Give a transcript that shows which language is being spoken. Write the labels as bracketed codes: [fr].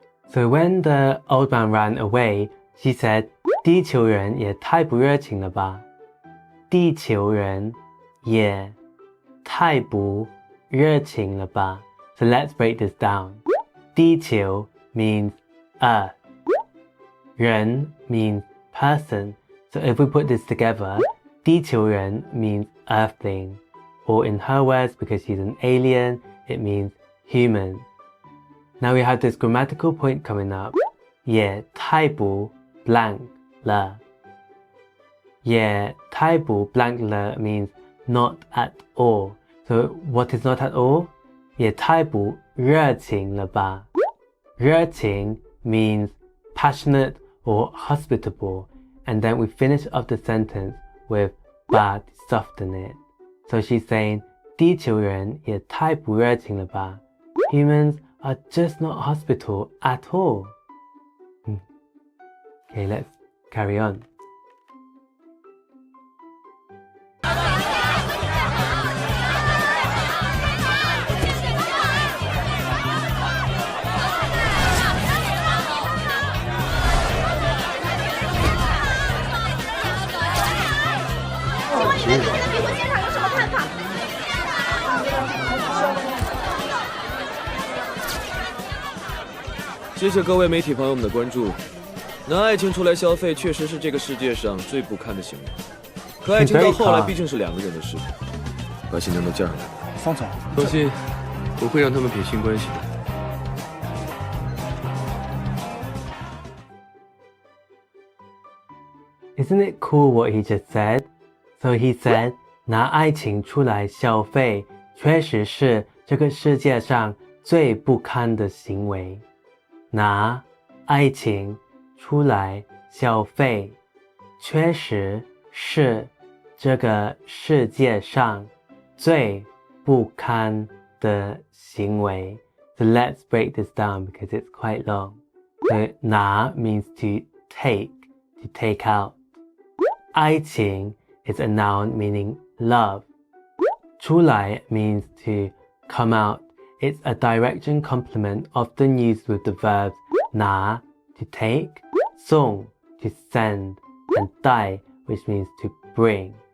[en] So when the old man ran away, she said, 地球人也太不热情了吧。 [zh] 地球人也太不热情了吧。 [en] So let's break this down. 地球 means earth. 人 means person. So if we put this together, 地球人 means earthling. Or in her words, because she's an alien, it means human. Now we have this grammatical point coming up. 也太不 blank 了。也太不 blank 了 means not at all. So what is not at all? 也太不热情了吧。热情 means passionate or hospitable. And then we finish off the sentence with 把 to soften it. So she's saying 地球人也太不热情了吧。 Humans are just not hospitable at all. Okay, let's carry on. Oh, [zh] 谢谢各位媒体朋友们的关注。拿爱情出来消费，确实是这个世界上最不堪的行为。可爱情到后来毕竟是2个人的事，把新娘都嫁上来。方总，放心，我会让他们撇清关系的。 [en] Isn't it cool what he just said? [zh] So he said, 拿爱情出来消费，确实是这个世界上最不堪的行为。拿爱情出来消费，确实是这个世界上最不堪的行为。 [en] So let's break this down because it's quite long. So 拿 means to take out. 爱情 is a noun meaning love. 出来 means to come out. It's a direction complement often used with the verbs 拿 to take, 送 to send, and 带 which means to bring.